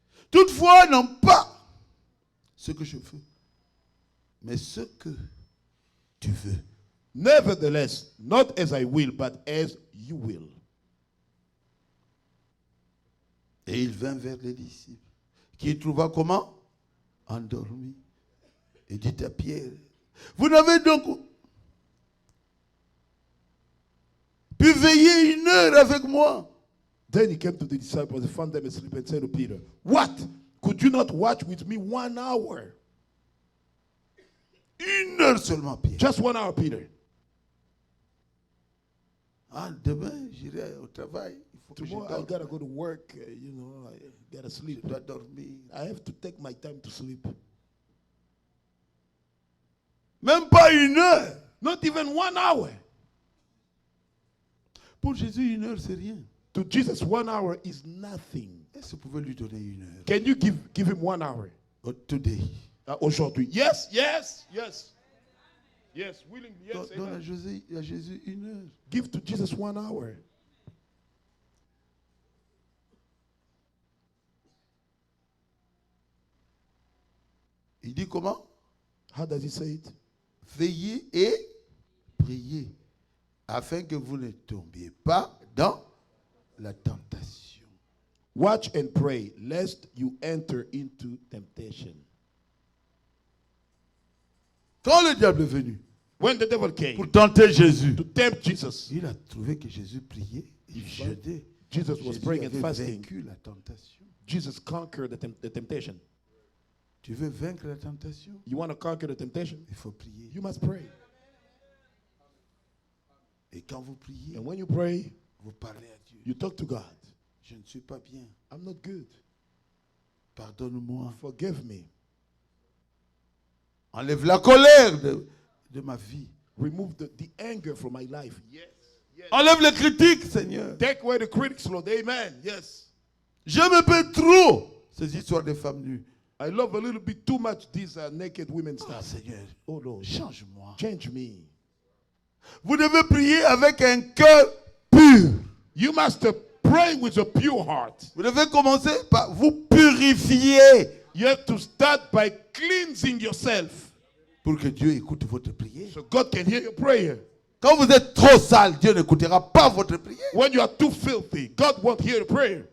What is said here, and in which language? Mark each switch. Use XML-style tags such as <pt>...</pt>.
<fr>Toutefois, non pas ce que je veux, mais ce que tu veux.</fr> <en>Nevertheless, not as I will, but as you will.</en> <fr>Et il vint vers les disciples, qui trouva comment? Endormis. Et dit à Pierre, vous n'avez donc pu veiller 1 heure avec moi?</fr> <en>Then he came to the disciples and found them asleep and said to Peter, What? Could you not watch with me 1 hour?</en> <fr>1 heure seulement, Pierre.</fr> <en>Just 1 hour, Peter.</en> <fr>Ah, demain, j'irai au travail. Il faut que je</fr> <en>Tomorrow I</en> <fr>dorme.</fr> <en>gotta go to work. I gotta</en> <fr>Je</fr> <en>sleep.</en> <fr>dois dormir.</fr> <en>I have to take my time to sleep.</en> <fr>Même pas 1 heure.</fr> <en>Not even 1 hour.</en> <fr>Pour Jésus, 1 heure, c'est rien.</fr> <en>To Jesus, 1 hour is nothing.</en> <fr>Est-ce que vous pouvez lui donner 1 heure?</fr> <en>Can you give him 1 hour? Today.</en> <fr>Aujourd'hui.</fr> <en>Yes, yes, yes. Yes, willingly, yes.</en> <fr>Donne</fr> <en>Amen.</en> <fr>à Jésus 1 heure.</fr> <en>Give to Jesus 1 hour.</en> <fr>Il dit comment?</fr> <en>How does he say it?</en> <fr>Veillez et priez, afin que vous ne tombiez pas dans la tentation.</fr> <en>Watch and pray, lest you enter into temptation.</en> <fr>Quand le diable est venu</fr> <en>When the devil came</en> <fr>pour tenter Jésus,</fr> <en>to tempt Jesus,</en> <fr>il a trouvé que Jésus priait et jeûnait.</fr> <en>Jesus was</en> <fr>Jésus</fr> <en>praying and</en> <fr>avait</fr> <en>fasting.</en> <fr>vaincu la tentation.</fr> <en>Jesus conquered the temptation.</en> <fr>Tu veux vaincre la tentation?</fr> <en>You want to conquer the temptation?</en> <fr>Il faut prier.</fr> <en>You must pray.</en> <fr>Et quand vous priez,</fr> <en>And when you pray,</en> <fr>vous parlez à Dieu.</fr> <en>you talk to God.</en> <fr>Je ne suis pas bien.</fr> <en>I'm not good.</en> <fr>Pardonne-moi.</fr> <en>Forgive me.</en> <fr>Enlève la colère de ma vie.</fr> <en>Remove the anger from my life. Yes. Yes.</en> <fr>Enlève les critiques, Seigneur.</fr> <en>Take away the critics, Lord. Amen. Yes.</en> <fr>J'aime un peu trop ces histoires de femmes nues.</fr> <en>I love a little bit too much these naked women Ah, stuff.</en> <fr>Seigneur,</fr> <en>Oh Lord.</en> <fr>change-moi.</fr> <en>Change me.</en> <fr>Vous devez prier avec un cœur pur.</fr> <en>You must pray with a pure heart.</en> <fr>Vous devez commencer par vous purifier</fr> <en>You have to start by cleansing yourself</en> <fr>pour que Dieu écoute votre prière.</fr> <en>so God can hear your prayer.</en> <fr>Quand vous êtes trop sale, Dieu n'écoutera pas votre prière.</fr> <en>When you are too filthy, God won't hear the prayer.</en>